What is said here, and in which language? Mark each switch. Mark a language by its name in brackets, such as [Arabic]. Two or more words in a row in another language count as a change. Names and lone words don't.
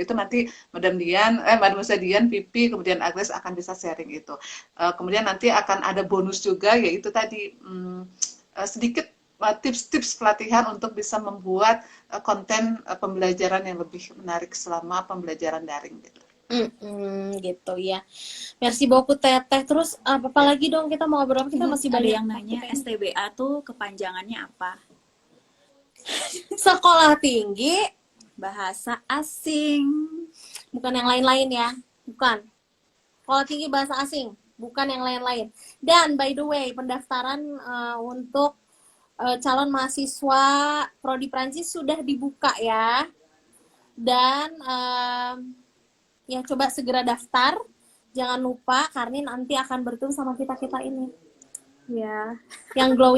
[Indonesian] Itu nanti Madam Dian, Pipi, kemudian Agnes akan bisa sharing itu. Kemudian nanti akan ada bonus juga yaitu tadi sedikit tips-tips pelatihan untuk bisa membuat konten pembelajaran yang lebih menarik selama pembelajaran daring gitu. Gitu ya. [French] Merci beaucoup Teteh. [Indonesian] Terus apa lagi dong kita mau ngobrol? Kita masih Ada banyak yang nanya topik. STBA tuh kepanjangannya apa? Sekolah Tinggi Bahasa Asing. bukan yang lain-lain ya. Bukan. Sekolah Tinggi Bahasa Asing, bukan yang lain-lain. Dan [English] by the way, [Indonesian] pendaftaran untuk calon mahasiswa Prodi Prancis sudah dibuka ya. Dan ya coba segera daftar. Jangan lupa karena nanti akan bertemu sama kita-kita ini. Ya, yang glowing.